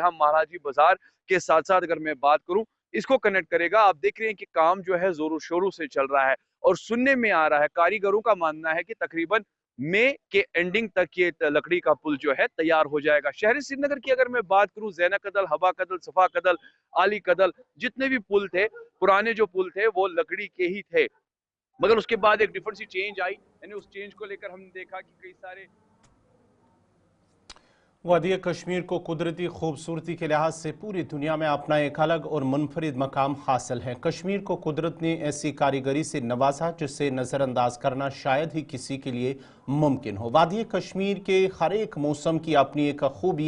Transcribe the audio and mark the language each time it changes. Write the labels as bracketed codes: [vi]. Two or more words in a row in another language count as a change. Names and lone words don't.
[ur] ہاں مہاراجی بازار کے ساتھ ساتھ اگر میں بات کروں اس کو کنیکٹ کرے گا آپ دیکھ رہے ہیں کہ کام جو ہے زور و شوروں سے چل رہا ہے اور سننے میں آ رہا ہے کاریگروں کا ماننا ہے کہ تقریباً مئی کے اینڈنگ تک یہ لکڑی کا پل جو ہے تیار ہو جائے گا شہر سری نگر کی اگر میں بات کروں زینا کدل حبا کدل صفا کدل علی کدل جتنے بھی پل تھے پرانے جو پل تھے وہ لکڑی کے ہی تھے مگر اس کے بعد ایک ڈفرنٹ سی چینج آئی یعنی اس چینج کو لے کر ہم نے دیکھا کہ کئی سارے وادی کشمیر کو قدرتی خوبصورتی کے لحاظ سے پوری دنیا میں اپنا ایک الگ اور منفرد مقام حاصل ہے کشمیر کو قدرت نے ایسی کاریگری سے نوازا جسے نظر انداز کرنا شاید ہی کسی کے لیے ممکن ہو وادی کشمیر کے ہر ایک موسم کی اپنی ایک خوبی